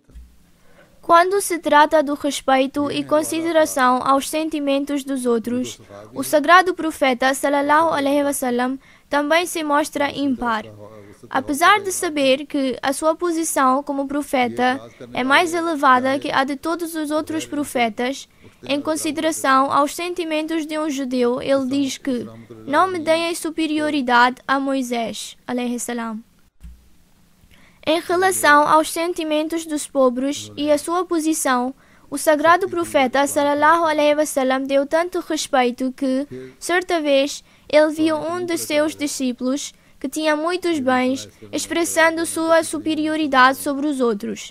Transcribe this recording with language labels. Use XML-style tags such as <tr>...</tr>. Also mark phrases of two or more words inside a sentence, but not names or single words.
<pt>Quando se trata do respeito e consideração aos sentimentos dos outros, o Sagrado Profeta</pt> <ar>صلى الله عليه وسلم</ar> <pt>também se mostra impar. Apesar de saber que a sua posição como profeta é mais elevada que a de todos os outros profetas, em consideração aos sentimentos de um judeu, ele diz que não me deem superioridade a Moisés,</pt> <ar>عليه السلام.</ar> <pt>Em relação aos sentimentos dos pobres e a sua posição, o Sagrado Profeta</pt> <ar>صلى الله عليه وسلم</ar> <pt>deu tanto respeito que, certa vez, ele viu um de seus discípulos que tinha muitos bens, expressando sua superioridade sobre os outros.</pt>